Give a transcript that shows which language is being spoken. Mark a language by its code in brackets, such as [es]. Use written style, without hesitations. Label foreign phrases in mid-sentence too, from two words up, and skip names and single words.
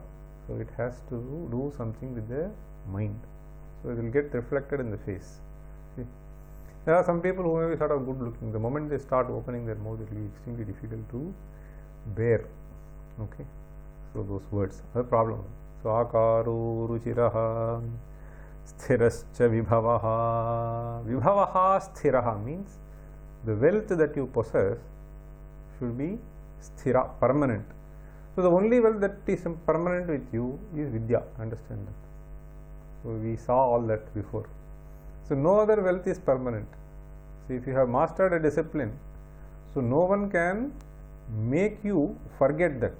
[en] So it has to do something with the mind. So it will get reflected in the face. See? There are some people who may be sort of good looking. The moment they start opening their mouth, it will be extremely difficult to bear. Okay, so those words are the problem. [sa] So आकारो रुचिरः स्थिरश्च विभवः. विभवः स्थिरः [en] means the wealth that you possess should be sthira, permanent. So the only wealth that is permanent with you is vidya. Understand that. So we saw all that before. So no other wealth is permanent. So if you have mastered a discipline, so no one can make you forget that.